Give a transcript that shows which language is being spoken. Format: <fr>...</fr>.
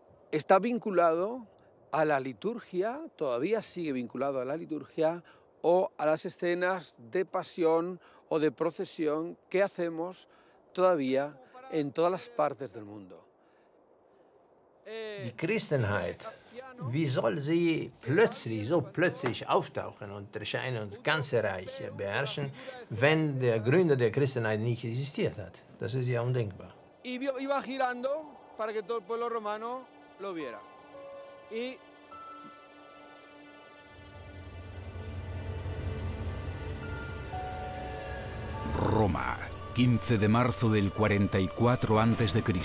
<es>está vinculado a la liturgia, todavía sigue vinculado a la liturgia o a las escenas de pasión o de procesión que hacemos todavía en todas las partes del mundo.</es> <de>Die Christenheit Wie soll sie so plötzlich auftauchen und erscheinen und das ganze Reich beherrschen, wenn der Gründer der Christenheit nicht existiert hat? Das ist ja undenkbar.</de> <es>Y iba girando para que todo el pueblo romano lo viera. Y Roma, 15 de marzo del 44 a.C.</es>